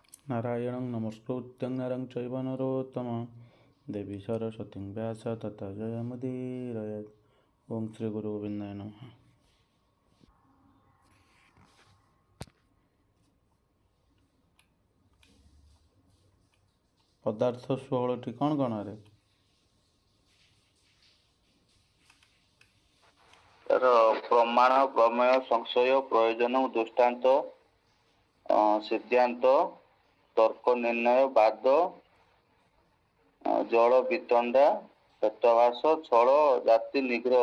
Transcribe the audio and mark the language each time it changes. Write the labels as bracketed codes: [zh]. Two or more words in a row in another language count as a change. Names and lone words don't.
[sa] नारायणं नमस्कृत्यं नरं चैव नरोत्तमं देवी सरस्वतीं व्यास तथा जयमुदीरयेत्। ओं श्री गुरुगोविन्दाय नमः। [or] पदार्थ 16ଟି କ'ଣ କ'ଣ ରେ? [sa] प्रमाण प्रमेय संशय प्रयोजन दृष्टांत सिद्धांत तर्क निर्णय वाद जल वितंडा हेतुभाष छल जाति निग्रह